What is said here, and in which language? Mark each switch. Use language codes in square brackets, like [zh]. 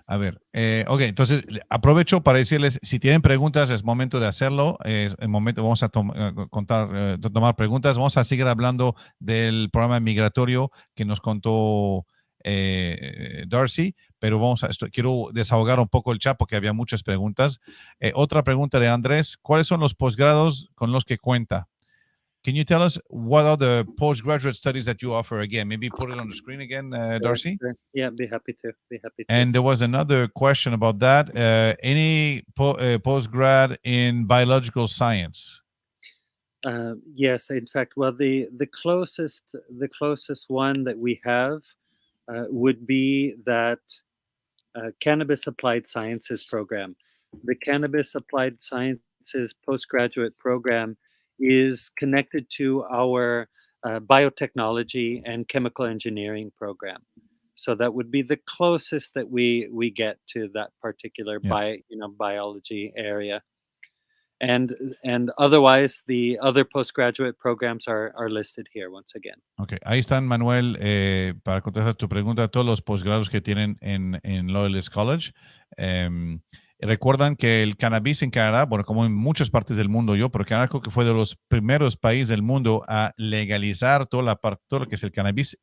[es] A ver, ok, entonces aprovecho para decirles, si tienen preguntas, es momento de hacerlo, es el momento, vamos a tomar preguntas, vamos a seguir hablando del programa migratorio que nos contó Darcy, pero quiero desahogar un poco el chat porque había muchas preguntas. Otra pregunta de Andrés, ¿cuáles son los posgrados con los que cuenta? [en] Can you tell us what are the postgraduate studies that you offer again? Maybe put it on the screen again, Darcy. Sure. Yeah, be happy to. And there was another question about that. Any postgrad in biological science? Yes, in fact, well, the closest one that we have would be that Cannabis Applied Sciences program. The Cannabis Applied Sciences postgraduate program is connected to our biotechnology and chemical engineering program. So that would be the closest that we get to that particular Yeah. biology area. And otherwise, the other postgraduate programs are listed here once again. [es] Ok, ahí están, Manuel, para contestar tu pregunta, todos los posgrados que tienen en Loyalist College. Recuerdan que el cannabis en Canadá, bueno, como en muchas partes del mundo pero Canadá creo que fue de los primeros países del mundo a legalizar todo lo que es el cannabis.